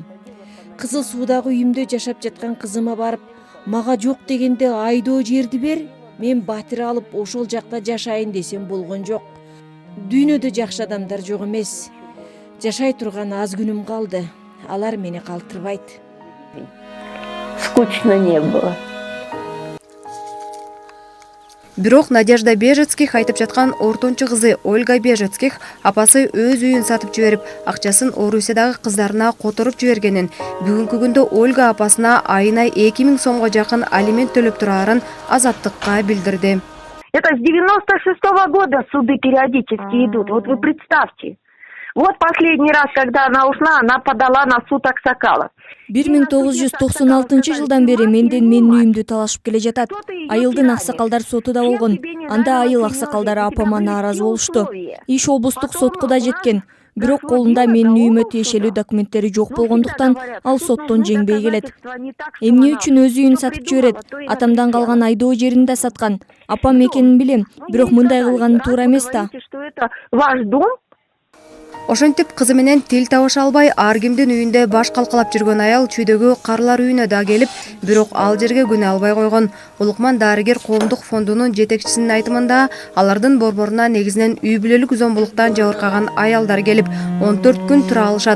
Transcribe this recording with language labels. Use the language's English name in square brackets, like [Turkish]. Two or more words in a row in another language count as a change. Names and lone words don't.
[Kyrgyz] Кызыл суудагы үйүмдө жашап жаткан кызыма барып, мага жок дегенде айдоо жерди бер, мен батир алып ошол жакта жашайын десем болгон жок. Дүйнөдө жакшы адамдар жок эмес. Жашай турган аз күнүм калды. Алар мени калтырбайт. [Russian] Скучно не было. [Kyrgyz] Бирок Надежда Бежецких айтып жаткан ортончу кызы Ольга Бежецких апасы өз үйүн сатып жиберип, акчасын Орусиядагы кыздарына которуп жибергенин, бүгүнкү күндө Ольга апасына айына 2000 сомго жакын алимент төлөп турарын Азаттыкка билдирди. [Russian] Это с 96-го года суды периодически идут. Вот вы представьте. Вот последний раз, когда она ушла, она подала на суд Аксакалов. [Kyrgyz] 1996 жылдан бери менден менин үйүмдү талашып келе жатат. Айылдын аксакалдар сотуда болгон. Анда айыл аксакалдары апама нааразы болушту. Иш облустук сотко да жеткен. Бирок колунда менин үйүмө тиешелүү документтери жок болгондуктан ал соттон жеңбей келет. Эмне үчүн өз үйүн сатып жиберет? Атамдан калган айдоо жерин да саткан. Апам экенин билем, бирок мындай кылганы туура эмес да. [Russian] Ваш дом? [Kyrgyz] Ошентип кызы менен тил табыша албай ар кимдин үйүндө баш калкалап жүргөн аял чүйдөгү карлар үйүнө да келип, бирок ал жерге күнө албай койгон. Улукман дарыгер коомдук фондунун жетекчисинин айтымында, алардын борборуна негизинен үй бүлөлүк зомбулуктан жабыркаган аялдар келип, 14 күн тура алышат.